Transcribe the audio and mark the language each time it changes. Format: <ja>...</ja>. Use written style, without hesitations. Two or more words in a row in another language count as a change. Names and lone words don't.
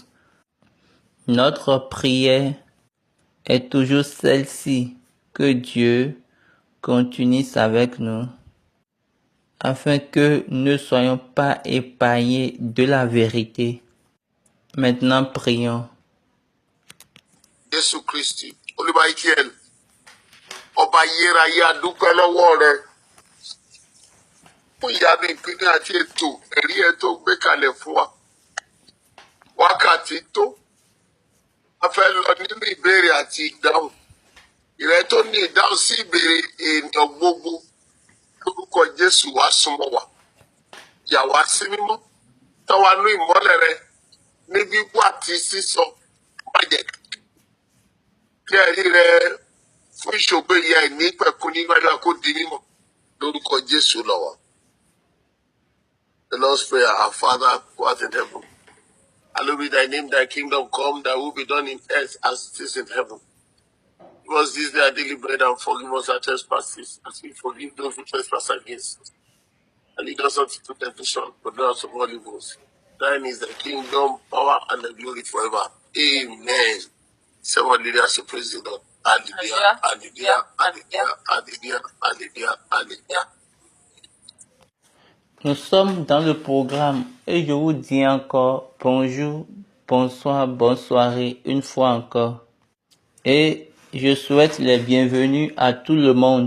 <fr>Notre prière est toujours celle-ci, que Dieu continue avec nous, afin que nous ne soyons pas épargnés de la vérité. Maintenant, prions.</fr> <yo>Jésù Kristi, Olúwa Ísírẹ́lì, ọba ayérayé a dúpẹ́ lọ́wọ́ rẹ fún ìyanu ìpínlẹ àti ètò ẹ̀rí ẹ tó gbé kalẹ̀ fún wa. Wákàtí tó a fẹ́ lọ nínú ìbéèrè àti ìdáhùn. Ìrẹ tó ní ìdáhùn sí ìbéèrè ènìyàn gbogbo lórúkọ Jésù wá súnmọ́ wa. Yà wá sí mímọ́, tọ́ wa nú ìmọ́lẹ̀ rẹ ní gbígbọ́ àti sísọ. Má jẹ́ kí ẹ̀rí rẹ fún ìṣògo ìyá ẹ̀ ní pẹ̀kun nínú ẹ̀dá kó di mímọ́ lórúkọ Jésù lọ́wọ́.</yo> <en>The Lord's Prayer, our Father who art in heaven, hallowed be thy name, thy kingdom come, thy will be done in earth as it is in heaven. Give us this day our daily bread and forgive us our trespasses, as we forgive those who trespass against us. And lead us not into temptation, but deliver us from all evils. Thine is the kingdom, power, and the glory forever. Amen. Someone leader should praise the Lord. Hallelujah, hallelujah, hallelujah, hallelujah, hallelujah, hallelujah.</en> <fr>Nous sommes dans le programme et je vous dis encore bonjour, bonsoir, bonne soirée une fois encore. Et je souhaite les bienvenus à tout le monde.</fr>